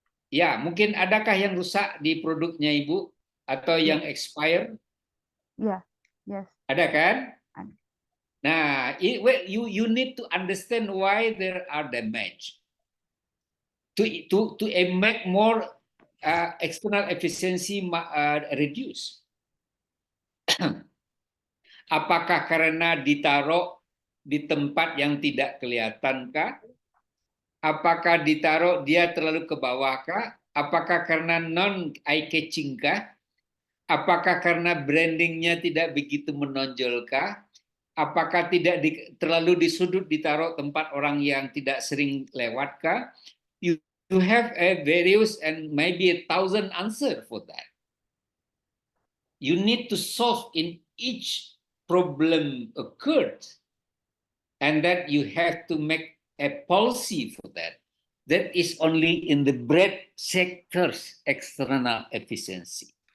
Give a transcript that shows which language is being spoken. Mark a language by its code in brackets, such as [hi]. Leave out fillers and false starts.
[id] Ya, mungkin adakah yang rusak di produknya Ibu atau yang expire? [en] Yeah, yes. [id] Ada kan? Ada. [en] Nah, you need to understand why there are damage. To make more external efficiency reduce. [id] Apakah karena ditaruh di tempat yang tidak kelihatan kah? Apakah ditaruh dia terlalu ke bawah kah? Apakah karena non eye catching kah? Apakah karena brandingnya tidak begitu menonjol kah? Apakah tidak terlalu di sudut ditaruh tempat orang yang tidak sering lewat kah? [en] You have a various and maybe 1,000 answer for that. You need to solve in each problem occurred, and that you have to make a policy for that. that is only in the bread sector's external efficiency.